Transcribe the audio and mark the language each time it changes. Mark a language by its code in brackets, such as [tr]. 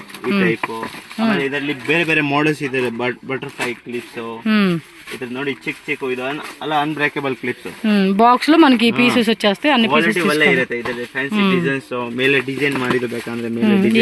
[kn] ಈ ಟೈಪ್ ಆಮೇಲೆ ಇದರಲ್ಲಿ ಬೇರೆ ಬೇರೆ ಮಾಡಲ್ಸ್ ಇದೆ. ಬಟರ್ಫ್ಲೈ ಕ್ಲಿಪ್ಸ್ ಇದ್ರ ನೋಡಿ, ಚಿಕ್ಕ ಇದು ಅಲ್ಲ ಅನ್ಬ್ರೇಕಬಲ್ ಕ್ಲಿಪ್ಸ್. [te] ಬಾಕ್ಸ್ లో మనకి పీసెస్ వచ్చేస్తాయి, అన్ని పీసెస్ [kn] ಒಳ್ಳೆ ಇರುತ್ತೆ. ಇದರಲ್ಲಿ ಫ್ಯಾನ್ಸಿ ಡಿಸೈನ್ಸ್ ಮೇಲೆ ಡಿಸೈನ್ ಮಾಡಿದ್ದು ಬೇಕಂದ್ರೆ ಮೇಲೆ ಡಿಸೈನ್.